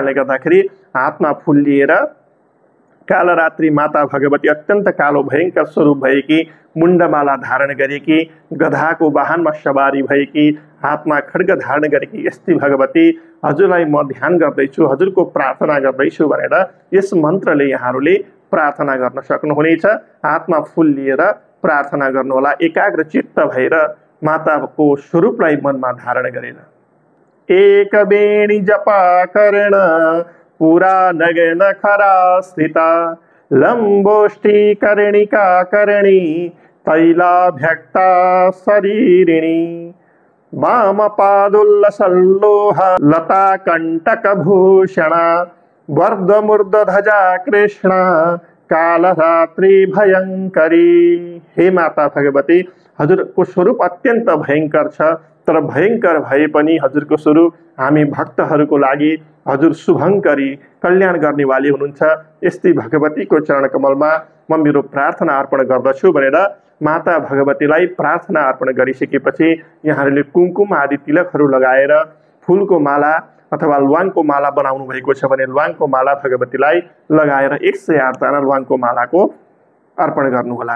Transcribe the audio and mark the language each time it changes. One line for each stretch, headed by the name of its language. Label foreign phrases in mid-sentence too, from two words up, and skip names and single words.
Nepali: त्यसै कारणले गर्दाखेरि हातमा फुल लिएर कालरात्रि माता भगवती अत्यन्त कालो भयंकर स्वरूप भएकी, मुण्डमाला धारण गरेकी, गधाको वाहनमा सवारी भएकी, हातमा खड्ग धारण गरेकी यस्ती भगवती हजुरलाई म ध्यान गर्दैछु, हजुरको प्रार्थना गर्दैछु भनेर यस मन्त्रले यहाँहरूले प्रार्थना गर्न सक्नुहुनेछ। हातमा फूल लिएर प्रार्थना गर्नुहोला, एकाग्र चित्त भएर माताको स्वरूपलाई मनमा धारण गरेर।
Sanskrit: एक बेणी जपा कर्ण पुरा नगन खरा स्थिता, लम्बोष्ठी कर्णिका कर्णी तैलाभ्यक्ता शरीरिणी, वाम पादुल्लसल्लोह लता कंटक भूषणा, वर्धमूर्ध ध्वजा कृष्ण कालरात्रि भयंकरी।
Nepali: हे माता भगवती, हजुरको स्वरूप अत्यन्त भयंकर छ, तर भयंकर भए पनि हजुरको स्वरूप हामी भक्तहरूको लागि हजुर शुभंकरी कल्याण गर्नेवाली हुनुहुन्छ। यस्तै भगवतीको चरण कमलमा म मेरो प्रार्थना अर्पण गर्दछु भनेर माता भगवतीलाई प्रार्थना अर्पण गरिसकेपछि यहाँहरूले कुमकुम आदि तिलकहरू लगाएर फूलको माला अथवा ल्वाङको माला बनाउनु भएको छ भने ल्वाङको माला भगवतीलाई लगाएर 108 दाना ल्वाङको मालाको अर्पण गर्नुहोला।